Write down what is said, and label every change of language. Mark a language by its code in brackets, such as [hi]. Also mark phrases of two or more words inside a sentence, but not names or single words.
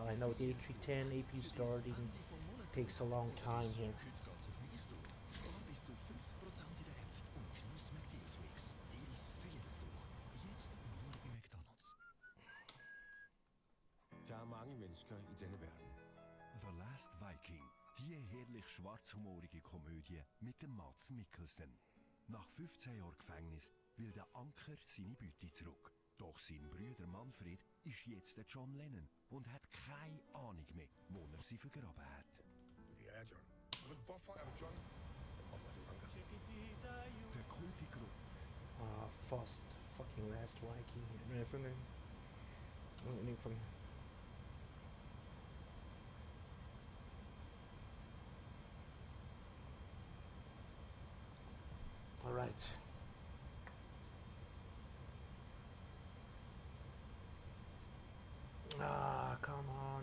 [en] I know the A310 APU starting takes a long time here. [de] The Last Viking, die herrlich schwarzhumorige Komödie mit dem Mads Mikkelsen. Nach 15 Jahren Gefängnis will der Anker seine Beute zurück. Doch sein Bruder Manfred ist jetzt der John Lennon und hat keine Ahnung mehr, wo sie vergraben hat. Ja, John. [da] Hvorfor er du John? Hvorfor er du Anker? [de] Der Kultigruppe. [en] Fast fucking Last Viking. Alright. Come on.